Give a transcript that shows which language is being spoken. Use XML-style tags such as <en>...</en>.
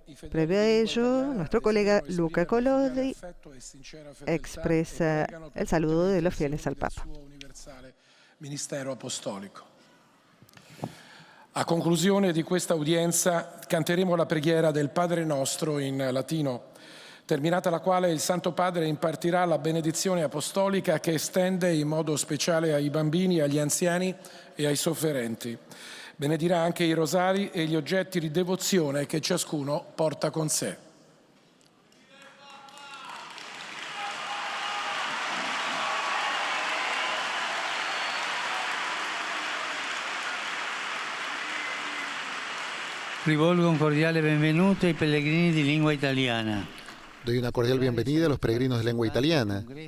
<es>Previo a ello, nuestro colega Luca Colodi expresa el saludo de los fieles al Papa.</es> <it>Ministero apostolico. A conclusione di questa udienza canteremo la preghiera del Padre Nostro in latino, terminata la quale il Santo Padre impartirà la benedizione apostolica che estende in modo speciale ai bambini, agli anziani e ai sofferenti. Benedirà anche i rosari e gli oggetti di devozione che ciascuno porta con sé. Rivolgo un cordiale benvenuto ai pellegrini di lingua italiana.</it> <es>Doy una cordial bienvenida a los peregrinos de lengua italiana.</es>